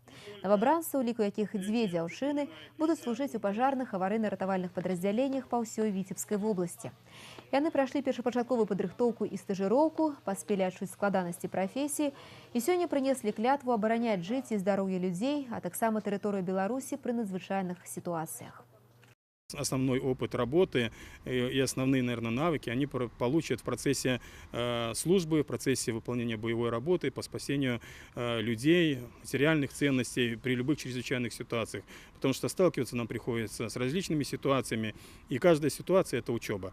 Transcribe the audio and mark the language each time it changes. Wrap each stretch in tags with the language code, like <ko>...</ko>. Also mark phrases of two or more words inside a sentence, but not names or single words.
<be>Новабранцы, у ліку якіх 2 дзяўчыны, будуць служыць у пажарных аварыйна-ратавальных падраздзяленнях па ўсёй Віцебскай вобласці. Яны прайшлі першапачатковую падрыхтоўку і стажыроўку, паспелі адчуць складанасці прафесіі і сёння прынеслі клятву абараняць жыцці і здароўе людзей, а таксама тэрыторыю Беларусі пры надзвычайных сітуацыях.</be> <ru>Основной опыт работы и основные, наверное, навыки они получат в процессе службы, в процессе выполнения боевой работы по спасению людей, материальных ценностей при любых чрезвычайных ситуациях. Потому что сталкиваться нам приходится с различными ситуациями, и каждая ситуация – это учеба.</ru>